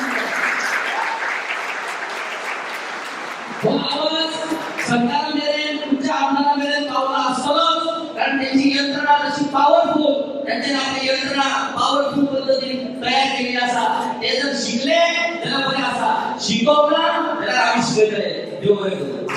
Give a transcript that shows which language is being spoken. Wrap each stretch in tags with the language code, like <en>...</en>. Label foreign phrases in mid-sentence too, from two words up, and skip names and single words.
<kok>हो आवाज सरकारामेरेन तुमच्या आमदारामेरेन पावला आसतलोच कारण त्यांची यंत्रणा तशी पॉवरफुल त्यांचे आपली यंत्रणा पॉवरफुल पद्धतीने तयार केलेली आसा ते जर शिकले जाल्यार बरें आसा शिकवना जाल्यार आमी शिकयतले देव बरें करूं</kok>